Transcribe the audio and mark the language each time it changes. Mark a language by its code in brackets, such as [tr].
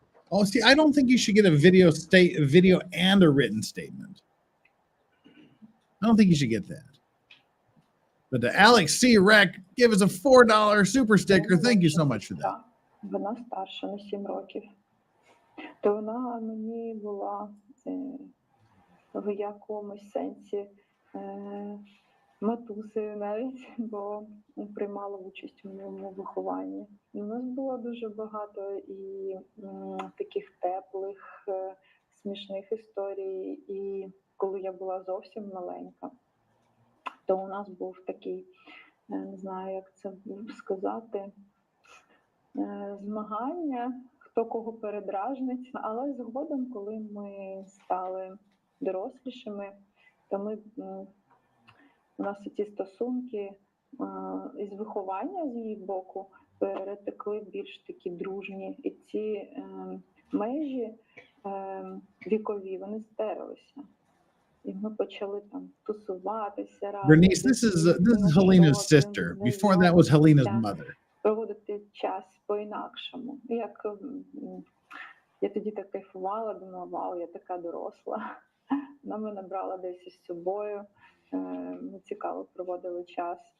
[en] Oh, see, I don't think you should get a video and a written statement. I don't think you should get that. But to Alex C. Rec, give us a $4 super sticker. Thank you so much for that. [uk] Вона старша на 7 років. То вона мені була в якомусь сенсі матусею навіть, бо приймала участь у моєму вихованні. У нас було дуже багато і таких теплих, смішних історій. І коли я була зовсім маленька, то у нас був такий, не знаю, як це сказати, змагання, хто кого передражнить. Але згодом, коли ми стали дорослішими, то у нас ці стосунки із виховання з її боку перетекли більш такі дружні. І ці межі вікові, вони стерлися. І ми почали там тусуватися разом. [en] Bernice, this is Halyna's sister. Before that was Halyna's mother. [uk] Проводити час по-інакшому. Як я тоді так кайфувала, думала, вау, я така доросла. Вона мене брала десь із собою. Ми цікаво проводили час.